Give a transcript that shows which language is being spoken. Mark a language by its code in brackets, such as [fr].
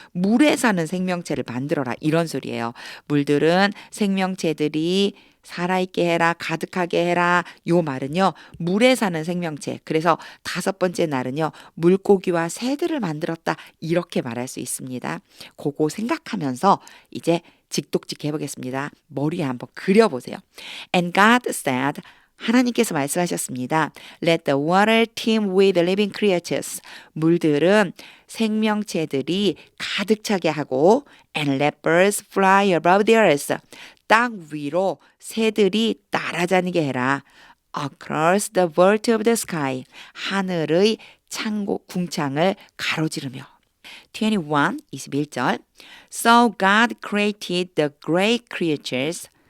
[ko] 물에 사는 생명체를 만들어라 이런 소리예요. 물들은 생명체들이 살아있게 해라, 가득하게 해라. 요 말은요. 물에 사는 생명체. 그래서 다섯 번째 날은요. 물고기와 새들을 만들었다. 이렇게 말할 수 있습니다. 그거 생각하면서 이제 직독직 해보겠습니다. 머리에 한번 그려보세요. [en] And God said, [ko] 하나님께서 말씀하셨습니다. [en] Let the water teem with living creatures. [ko] 물들은 생명체들이 가득 차게 하고 [en] and let birds fly above the earth. [ko] 땅 위로 새들이 날아다니게 해라. [en] Across the vault of the sky. [ko] 하늘의 창고 궁창을 가로지르며. 21절. [en] So God created the great creatures.